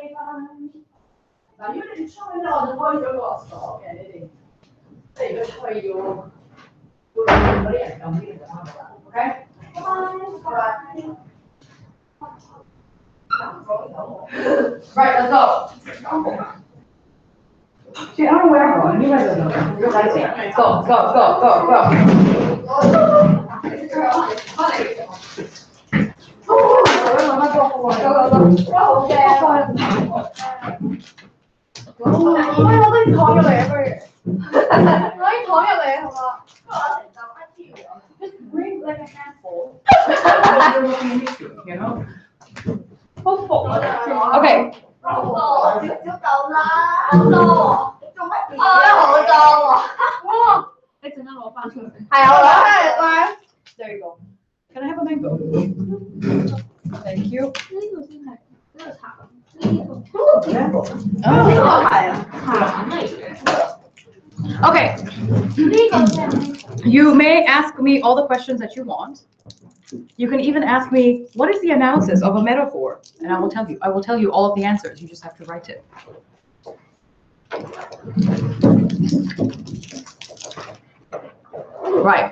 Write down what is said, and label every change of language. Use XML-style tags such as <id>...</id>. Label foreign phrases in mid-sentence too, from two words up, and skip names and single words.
<yue>嗱，如果你哋吹咧，我就開咗個鎖嘅，你哋即係如果吹要嗰啲人撳呢個就啱啦。OK？</yue> <en>Right, let's go. See, I don't know where I'm going. You guys don't know. You're like, go, go, go, go, go. Just bring like a handful. You know? Okay.</en> <yue>少到啦，好多，做乜嘢啊？好多喎！你陣間攞翻出嚟。係啊，我攞翻嚟啦。</yue> <en>There you go. Can I have a mango? Thank you.</en> <yue>呢個先係呢個茶，呢個</yue> <en>Mango.</en> <yue>呢個係啊，橙嚟嘅。</yue> <en>Okay.</en> <yue>呢個先係</yue> <en>You may ask me all the questions that you want. You can even ask me, what is the analysis of a metaphor? And I will tell you. I will tell you all of the answers. You just have to write it. Right.</en>